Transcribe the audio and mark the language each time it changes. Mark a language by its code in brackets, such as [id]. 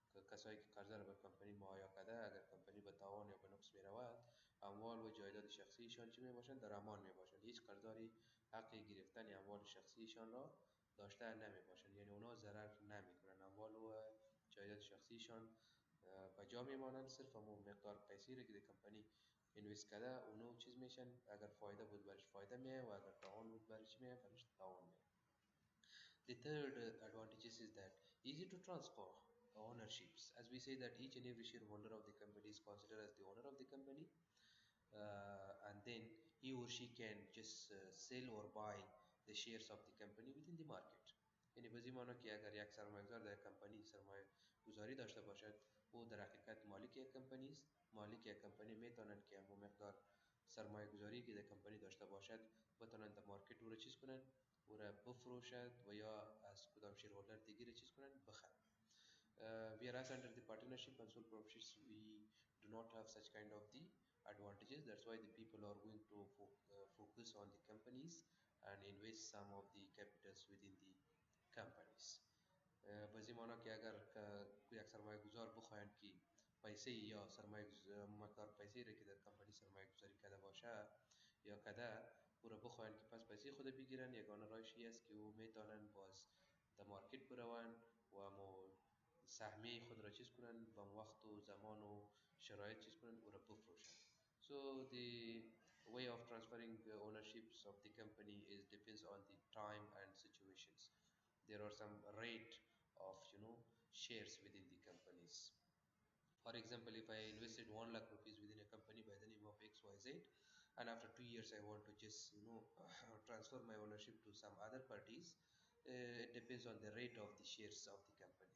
[fa] کسایی که قرضه را به کمپانی مهیا کرده اگر کمپانی به تاوان یا به نقص میرود اموال و جایداد شخصیشان چی میباشند در امان میباشند هیچ قرضداری حق گرفتن اموال شخصیشان را داشته نمیباشند یعنی اونا ضرر نمیکنند اموال و جایداد شخصیشان به جا میمانند صرف همون مقدار پیسی را که در کمپانی اینوست کرده اونو چیز میشن اگر فایده بود برش فایده میه و اگر تاوان بود برش میه برش تاوان میه. [en] The third advantages is that easy to transfer ownerships. As we say that each and every shareholder of the company is considered as the owner of the company, and then he or she can just sell or buy the shares of the company within the market. [fa] یعنی به این که اگر یک سرمایه‌گذار در کمپانی سرمایه گذاری داشته باشد او در حقیقت مالک یک کمپانی است مالک یک کمپانی میتونن که همون مقدار سرمایه گذاری که در کمپانی داشته باشد بتونن در مارکت او را چیز کنن او را بفروشد و یا از کدام شیرهولدر دیگه را چیز کنن بخرن. [en] Whereas under the partnership and sole proprietorships we do not have such kind of the advantages. That's why the people are going to focus on the companies and invest some of the capitals within the companies. [fa] بازی مانا که اگر یک سرمایه گذار بخواهند که پیسه یا سرمایه مقدار پیسه را که در کمپانی سرمایه گذاری کرده باشه یا کده او را بخواهند که پس پیسه خود بگیرن یگانه راهش است که او میتونن باز در مارکت بروند و مو سهمیه خود را چیز کنن با وقت و زمان و شرایط چیز کنن او را بفروشن. [en] So the way of transferring ownerships of the company is depends on the time and situations. there are some rate of shares within the companies. For example, if I invested 1 lakh rupees within a company by the name of XYZ, and after 2 years I want to just transfer my ownership to some other parties, it depends on the rate of the shares of the company.